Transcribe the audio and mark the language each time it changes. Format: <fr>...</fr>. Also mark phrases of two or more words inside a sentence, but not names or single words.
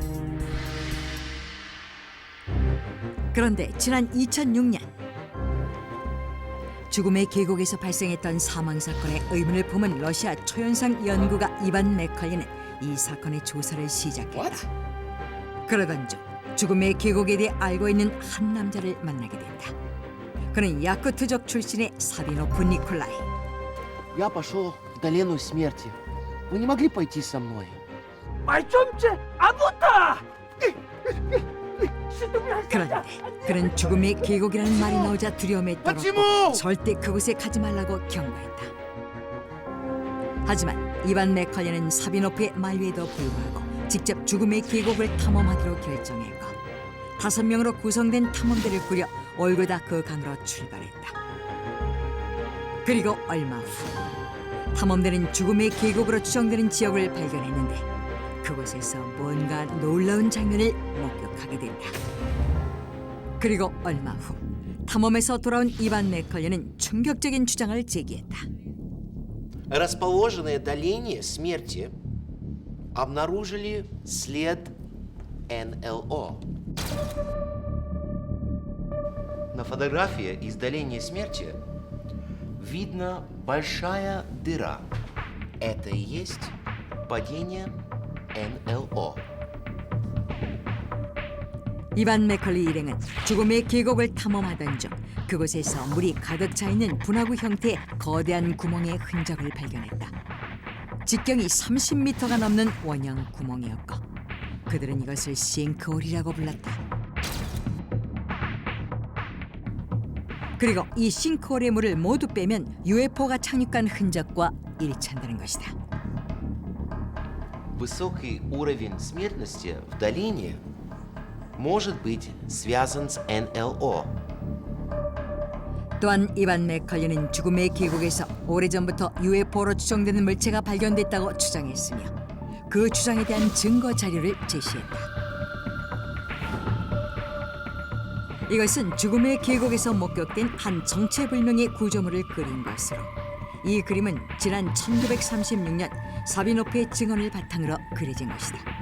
<ko>그런데 지난 2006년 죽음의 계곡에서 발생했던 사망 사건의 의문을 품은 러시아 초현상 연구가 이반 맥컬리는 이 사건의 조사를 시작했다. 그러던 중 죽음의 계곡에 대해 알고 있는 한 남자를 만나게 된다. 그는 야쿠트족 출신의 사비노프 니콜라이.</ko> <ru>Я пошел в долину смерти. Вы не могли пойти со мной? Пойдемте, 아부타!</ru> <ko>그런데 그는 죽음의 계곡이라는 말이 나오자 두려움에 떨었고 절대 그곳에 가지 말라고 경고했다. 하지만 이반 맥컬리는 사비노프의 만류에도 불구하고 직접 죽음의 계곡을 탐험하기로 결정했고 5명으로 구성된 탐험대를 꾸려 올그다크 강으로 출발했다. 그리고 얼마 후 탐험대는 죽음의 계곡으로 추정되는 지역을 발견했는데 그곳에서 뭔가 놀라운 장면을 목격하게 된다. 그리고 얼마 후 탐험에서 돌아온 이반 맥컬리는 충격적인 주장을 제기했다.</ko> <ru>Расположенные долине смерти обнаружили след НЛО. На фотографии из долины смерти видна большая дыра. Это и есть падение НЛО.</ru> <ko>이반 맥컬리 일행은 죽음의 계곡을 탐험하던 중 그곳에서 물이 가득 차 있는 분화구 형태의 거대한 구멍의 흔적을 발견했다. 직경이 30m가 넘는 원형 구멍이었고 그들은 이것을 싱크홀이라고 불렀다. 그리고 이 싱크홀의 물을 모두 빼면 UFO가 착륙한 흔적과 일치한다는 것이다.</ko> <ru>Высокий уровень смертности в долине может быть связан с НЛО.</ru> <ko>또한 이반 맥컬리는 죽음의 계곡에서 오래전부터 UFO로 추정되는 물체가 발견됐다고 주장했으며 그 주장에 대한 증거 자료를 제시했다. 이것은 죽음의 계곡에서 목격된 한 정체불명의 구조물을 그린 것으로 이 그림은 지난 1936년 사비노프의 증언을 바탕으로 그려진 것이다.</ko>